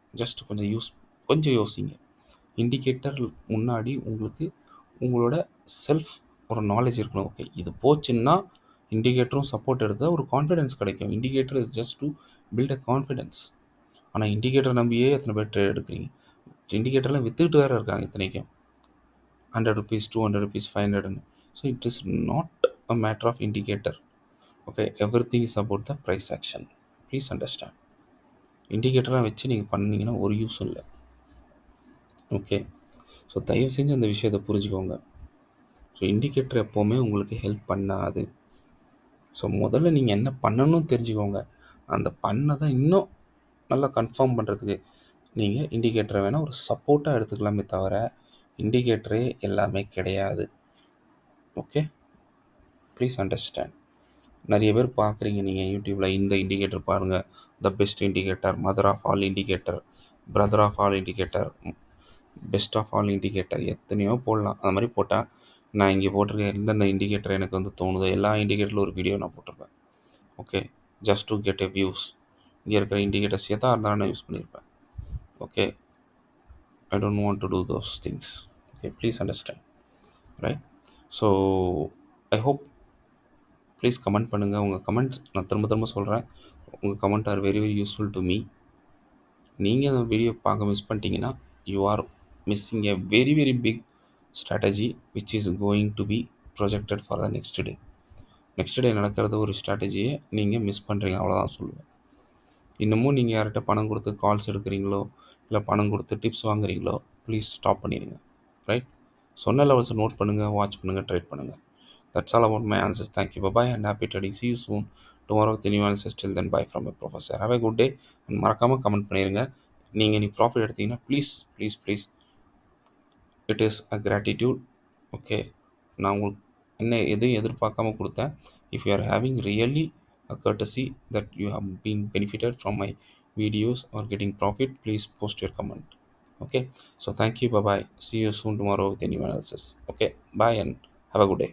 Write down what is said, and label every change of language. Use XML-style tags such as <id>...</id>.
<ta>Just கொஞ்சம் யோசிங்க. Indicator முன்னாடி உங்களுக்கு உங்களோட செல்ஃப் ஒரு நாலேஜ் இருக்கணும். ஓகே, இது போச்சுன்னா இண்டிகேட்டரும் சப்போர்ட் எடுத்தால் ஒரு கான்ஃபிடென்ஸ் கிடைக்கும்.</ta> <en>Indicator is just to build a confidence.</en> <ta>ஆனால் இண்டிகேட்டர் நம்பியே எத்தனை பேர் ட்ரேட் எடுக்கிறீங்க? இண்டிகேட்டர்லாம் விற்றுக்கிட்டு வேறு இருக்காங்க இத்தனைக்கும்.</ta> <en>100 rupees 200 rupees 500. So it is not a matter of indicator. Okay, everything is about the price action. Please understand.</en> <ta>இண்டிகேட்டராக வச்சு நீங்கள் பண்ணிங்கன்னா ஒரு யூஸும் இல்லை. ஓகே, ஸோ தயவு செஞ்சு அந்த விஷயத்தை புரிஞ்சுக்கோங்க. ஸோ இண்டிகேட்டர் எப்போவுமே உங்களுக்கு ஹெல்ப் பண்ணாது. ஸோ முதல்ல நீங்கள் என்ன பண்ணணும்னு தெரிஞ்சுக்கோங்க. அந்த பண்ணதை இன்னும் நல்லா கன்ஃபார்ம் பண்ணுறதுக்கு நீங்கள் இண்டிகேட்டரை வேணால் ஒரு சப்போர்ட்டாக எடுத்துக்கலாமே தவிர இண்டிகேட்டரே எல்லாமே கிடையாது.</ta> <en>Okay, please understand.</en> <ta>நிறைய பேர் பார்க்குறீங்க நீங்கள்</ta> <en>யூடியூப்பில், இந்த இண்டிகேட்டர் பாருங்கள், the best indicator, mother of all indicator, brother of all indicator, best of all indicator,</en> <ta>எத்தனையோ போடலாம். அது மாதிரி போட்டால் நான் இங்கே போட்டிருக்கேன் எந்தெந்த இண்டிகேட்டர் எனக்கு வந்து தோணுதோ எல்லா இண்டிகேட்டரில் ஒரு வீடியோ நான் போட்டிருப்பேன்.</ta> <en>Okay, just to get a views.</en> <ta>இங்கே இருக்கிற இண்டிகேட்டர்ஸ் எதாக இருந்தாலும் நான் யூஸ் பண்ணியிருப்பேன்.</ta> <en>Okay, I don't want to do those things. Okay, please understand. Right. So I hope please comment பண்ணுங்கள்.</en> <ta>உங்கள் கமெண்ட்ஸ் நான் திரும்ப சொல்கிறேன்,</ta> <en>உங்கள் comment are very very useful to me.</en> <ta>நீங்கள் அந்த வீடியோ பார்க்க மிஸ் பண்ணிட்டீங்கன்னா</ta> <en>You are missing a very very big strategy which is going to be projected for the next day.</en> <ta>Next day நடக்கிறது ஒரு ஸ்ட்ராட்டஜியை நீங்கள் மிஸ் பண்ணுறீங்க, அவ்வளோதான் சொல்லுவேன். இன்னமும் நீங்கள் யார்கிட்ட பணம் கொடுத்து கால்ஸ் எடுக்கிறீங்களோ இல்லை பணம் கொடுத்து டிப்ஸ் வாங்குறீங்களோ ப்ளீஸ் ஸ்டாப் பண்ணிடுங்க. ரைட். சொன்ன லெவல்ஸை நோட் பண்ணுங்கள், வாட்ச் பண்ணுங்கள், ட்ரேட் பண்ணுங்கள்.</ta> <en>That's all about my answers. Thank you. Bye-bye and happy trading. See you soon tomorrow with the new analysis. Till then, bye from your professor. Have a good day. And</en> <ta>மறக்காமல் comment பண்ணிடுங்க. நீங்கள் நீ profit எடுத்தீங்கன்னா</ta> <en>Please it is a gratitude.</en> <ta>Okay, நான் உங்களுக்கு என்ன எதையும் எதிர்பார்க்காம கொடுத்தேன்.</ta> <en>If you are having really a courtesy that you have been benefited from my videos or getting profit, please post your comment. Okay, so thank you. Bye-bye. See you soon tomorrow with a new analysis. Okay, bye and have a good day.</en>